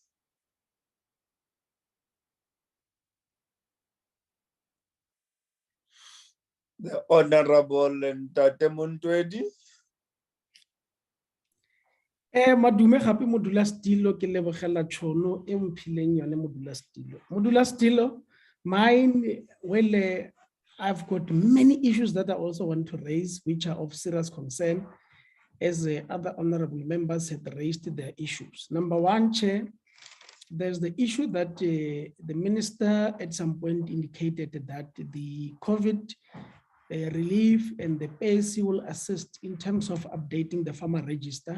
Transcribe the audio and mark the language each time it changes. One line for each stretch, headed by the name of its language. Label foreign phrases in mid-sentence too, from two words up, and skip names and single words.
English: The Honorable Ntate Muntwedi.
Northern Sotho: Madume gape modulasetilo ke lebogela tšhono e mphileng yone modulasetilo. Modulasetilo,
English: mine, well, I've got many issues that I also want to raise, which are of serious concern, as other honorable members have raised their issues. Number one, Chair, there's the issue that the minister at some point indicated that the COVID relief and the PAC will assist in terms of updating the farmer register.